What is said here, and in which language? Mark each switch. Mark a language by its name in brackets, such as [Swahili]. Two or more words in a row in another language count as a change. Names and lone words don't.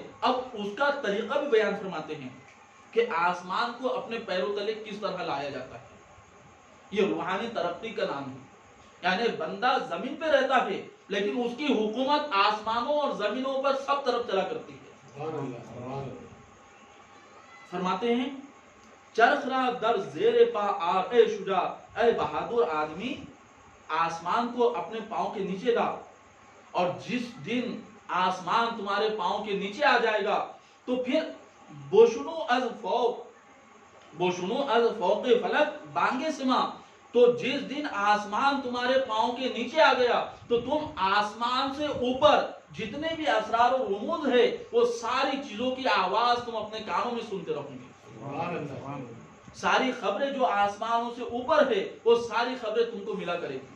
[Urdu] اب اس کا طریقہ بھی بیان فرماتے ہیں کہ آسمان کو اپنے پیروں تلے کس طرح لایا جاتا ہے. یہ روحانی ترقی کا نام ہے. یعنی بندہ زمین پہ رہتا ہے لیکن اس کی حکومت آسمانوں اور زمینوں پر سب طرف چلا کرتی ہے. فرماتے ہیں [Persian] چرخ را در زیر پا آر اے شجاع [Urdu] اے بہادر آدمی آسمان کو اپنے پاؤں کے نیچے لا. اور جس دن آسمان تمہارے پاؤں کے نیچے آ جائے گا تو پھر [Persian] بوشنو از فوق فلک بانگے سما. [Urdu] تو جس دن آسمان تمہارے پاؤں کے نیچے آ گیا تو تم آسمان سے اوپر جتنے بھی اسرار و رموز ہے وہ ساری چیزوں کی آواز تم اپنے کانوں میں سنتے رہو گے. ساری خبریں جو آسمانوں سے اوپر ہے وہ ساری خبریں تم کو ملا کرے گی.